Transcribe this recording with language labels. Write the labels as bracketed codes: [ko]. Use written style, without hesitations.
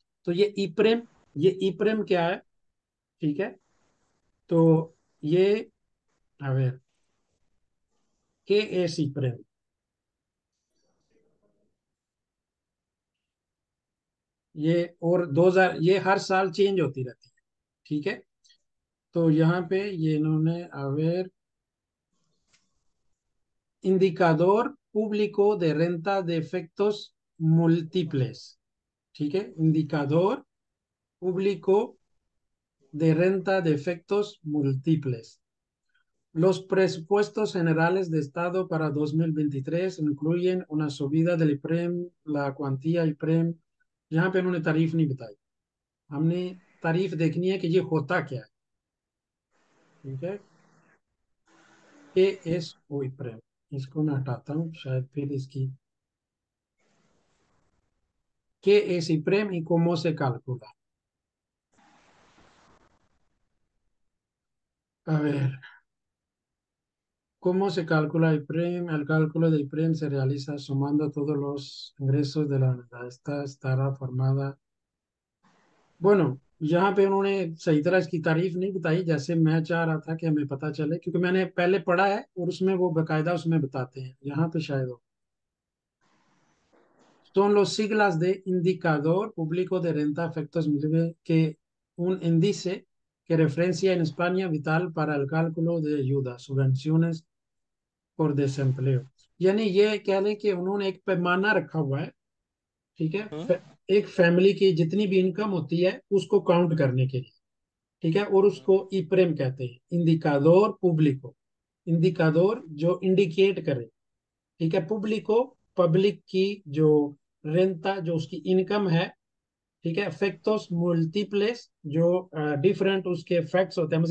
[hi] तो ये इप्रेम क्या है? ठीक है, तो ये, अवेर के एस इप्रेम, ये और 2000, ये हर साल चेंज होती रहती है। ठीक है, तो यहाँ पे ये इन्होंने अवेर [es] indicador público de renta de efectos múltiples, [hi] ठीक है, indicador público de renta de efectos múltiples. [es] Los presupuestos generales de Estado para 2023 incluyen una subida del IPREM, la cuantía IPREM। [hi] यहाँ पे उन्होंने तारीफ नहीं बताई, हमने तारीफ देखनी है कि ये होता क्या है। ठीक है, के एस ओ IPREM, इसको मैं हटाता हूँ शायद फिर इसकी, [es] que es IPREM y cómo se calcula। A ver, ¿cómo se calcula IPREM? El cálculo de IPREM se realiza sumando todos los ingresos de la unidad. Esta estará formada। [hi] bueno, यहाँ पे उन्होंने सही तरह इसकी तारीफ नहीं बताई, जैसे मैं चाह रहा था कि हमें पता चले, क्योंकि मैंने पहले पढ़ा है और उसमें वो बकायदा उसमें बताते हैं, यहाँ पे शायद हो। [es] Son los siglas de indicador público de renta efectos múltiples, que un índice que referencia en España vital para el cálculo de ayuda, subvenciones por desempleo। [hi] यानी ये कह लें कि उन्होंने एक पैमाना रखा हुआ है, ठीक है, हम्म। एक फैमिली की जितनी भी इनकम होती है उसको काउंट करने के लिए, ठीक है, और उसको इप्रेम कहते हैं, इंडिकादोर पुब्लिको, इंडिकादोर जो इंडिकेट करे, ठीक है, पुब्लिको पब्लिक की जो रेंता जो उसकी इनकम है, ठीक है, इफेक्टोस मुल्टीप्लेस जो डिफरेंट उसके इफेक्ट्स होते हैं।